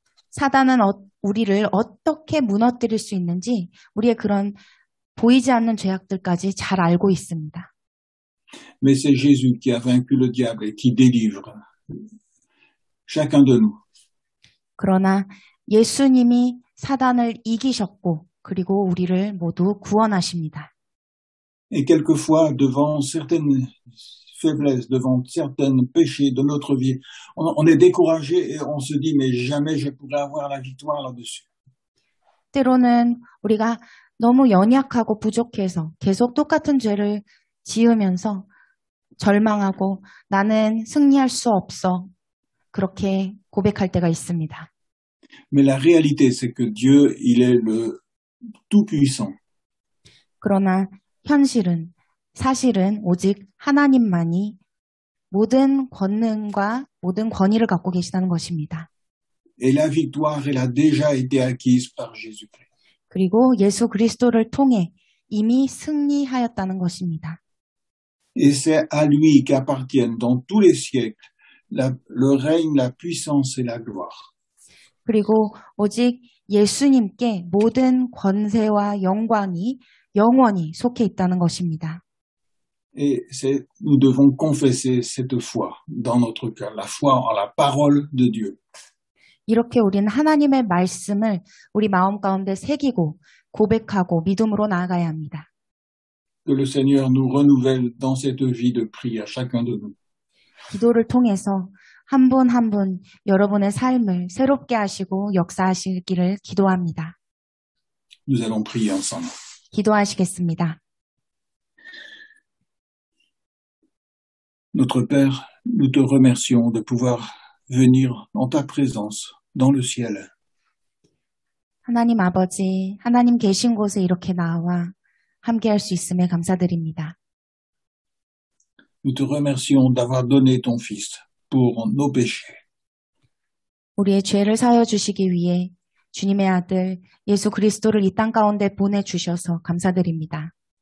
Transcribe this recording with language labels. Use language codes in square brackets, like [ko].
[ko] 사단은 우리를 어떻게 무너뜨릴 수 있는지, 우리의 그런 보이지 않는 죄악들까지 잘 알고 있습니다. [fr] Mais c'est Jésus qui a vaincu le diable et qui délivre chacun de nous. [ko] 그러나 예수님이 사단을 이기셨고 그리고 우리를 모두 구원하십니다. [fr] Et quelquefois, devant certaines faiblesses, devant certains péchés de notre vie, on est découragé et on se dit, mais jamais je pourrai avoir la victoire là-dessus. [ko] 때로는 우리가 너무 연약하고 부족해서 계속 똑같은 죄를 지으면서 절망하고 나는 승리할 수 없어. 그렇게 고백할 때가 있습니다. [fr] Mais la réalité, c'est que Dieu, il est le Tout-Puissant. [ko] 그러나 사실은 오직 하나님만이 모든 권능과 모든 권위를 갖고 계시다는 것입니다. [fr] Et la victoire, elle a déjà été acquise par Jésus-Christ. [ko] 그리고 예수 그리스도를 통해 이미 승리하였다는 것입니다. [fr] Et c'est à lui qu'appartiennent dans tous les siècles le règne, la puissance et la gloire. [ko] 그리고 오직 예수님께 모든 권세와 영광이 영원히 속해 있다는 것입니다. [fr] Et nous devons confesser cette foi dans notre cœur, la foi en la parole de Dieu. [ko] 이렇게 우리는 하나님의 말씀을 우리 마음 가운데 새기고 고백하고 믿음으로 나아가야 합니다. [fr] Que le Seigneur nous renouvelle dans cette vie de prière, chacun de nous. [ko] 기도를 통해서 한 분 한 분 여러분의 삶을 새롭게 하시고 역사하시기를 기도합니다. [fr] Nous allons prier ensemble. [ko] 기도하시겠습니다. [fr] Notre Père, nous te remercions de pouvoir venir en ta présence dans le ciel. [ko] 하나님 아버지, 하나님 계신 곳에 이렇게 나와 함께할 수 있음에 감사드립니다. [fr] Nous te remercions d'avoir donné ton Fils pour nos péchés. [ko] 우리의 죄를 사하여 주시기 위해 주님의 아들 예수 그리스도를 이 땅 가운데 보내주셔서 감사드립니다.